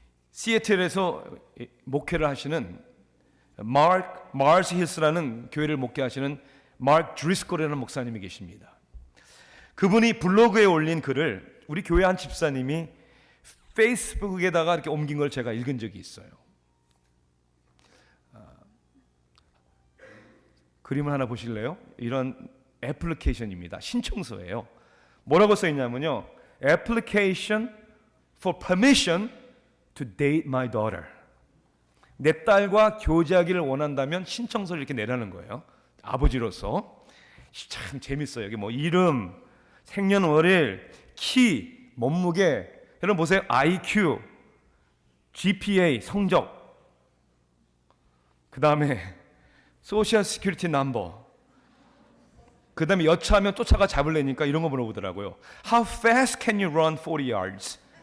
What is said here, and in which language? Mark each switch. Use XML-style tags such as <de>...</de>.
<ko>시애틀에서 목회를 하시는 마르스 힐스라는 교회를 목회하시는 마크 드리스콜이라는 목사님이 계십니다. 그분이 블로그에 올린 글을 우리 교회 한 집사님이 페이스북에다가 이렇게 옮긴 걸 제가 읽은 적이 있어요. 그림을 하나 보실래요? 이런 애플리케이션입니다. 신청서예요. 뭐라고 써 있냐면요.</ko> <en>Application for permission to date my daughter.</en> <ko>내 딸과 교제하기를 원한다면 신청서를 이렇게 내라는 거예요. 아버지로서. 참 재밌어요. 여기 뭐 이름, 생년월일, 키, 몸무게, 여러분 보세요. IQ, GPA, 성적, 그 다음에 소셜 시큐리티 넘버, 그 다음에 여차하면 쫓아가 잡으려니까 이런 거 물어보더라고요.</ko> <en>How fast can you run 40 yards?</en>